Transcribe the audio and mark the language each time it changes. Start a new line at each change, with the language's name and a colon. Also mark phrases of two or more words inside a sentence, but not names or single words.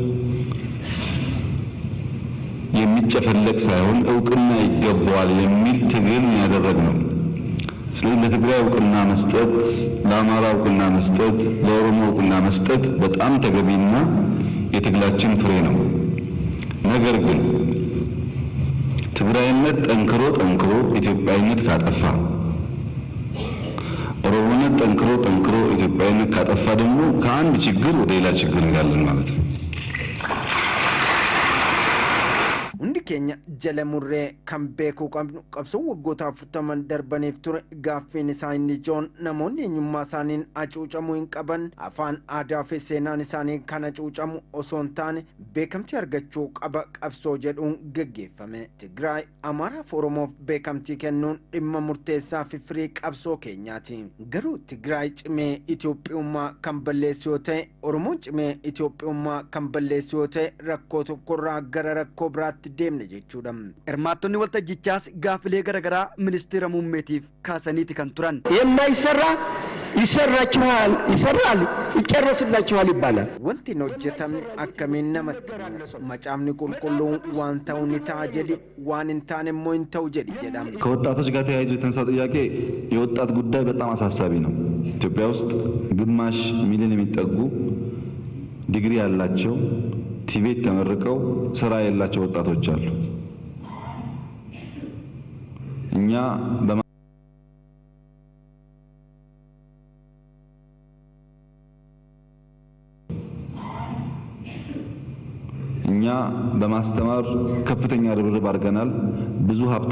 Amharic: የሚጨፈለቅ ሳይሆን እውቅና ይገባዋል የሚል ትግል ያደረግነው። ስለዚህ ለትግራይ እውቅና መስጠት፣ ለአማራ እውቅና መስጠት፣ ለኦሮሞ እውቅና መስጠት በጣም ተገቢና የትግላችን ፍሬ ነው። ነገር ግን ትግራይነት ጠንክሮ ኢትዮጵያዊነት ካጠፋ ኦሮሞነት ጠንክሮ ኢትዮጵያዊነት ካጠፋ ደግሞ ከአንድ ችግር ወደ ሌላ ችግር እንጋለን ማለት ነው።
Oromo: hundi keenya jala murree kan beekuu qabnu qabsoo waggoota 40 darbaniif ture gaaffiin isaa inni ijoon namoonni eenyummaa isaaniin hacuucamuu hin qaban afaan aadaa fi seenaan isaanii kan hacuucamu osoo hin taane beekamtii argachuu qaba qabsoo jedhuun geggeeffame. Tigraay Amaaraaf Oromoof beekamtii kennuun dhimma murteessaa fi firii qabsoo keenyaati. Garuu Tigraay cimee Itoophiyummaa kan balleessu yoo ta'e Oromoon cimee Itoophiyummaa kan balleessu yoo ta'e rakkoo tokkorraa gara rakkoo biraatti deemne jechuudha. Hirmaattonni waltajjichaas gaafilee garaagaraa ministeera muummeetiif kaasaniiti kan turan.
Amharic: የማይሰራ ይሰራችኋል፣ ይሰራል፣ ይጨረስላችኋል ይባላል።
Oromo: wanti hojjetamne akkamiin namatti macaafni qulqulluun waan ta'u ni ta'a jedhi waan hin taane immoo hin ta'u jedhi jedhama.
Amharic: ከወጣቶች ጋር ተያይዞ የተነሳው ጥያቄ የወጣት ጉዳይ በጣም አሳሳቢ ነው። ኢትዮጵያ ውስጥ ግማሽ ሚሊዮን የሚጠጉ ዲግሪ ያላቸው ቲቤት ተመርቀው ስራ ያላቸው ወጣቶች አሉ። እኛ በማስተማር ከፍተኛ ርብርብ አድርገናል። ብዙ ሀብት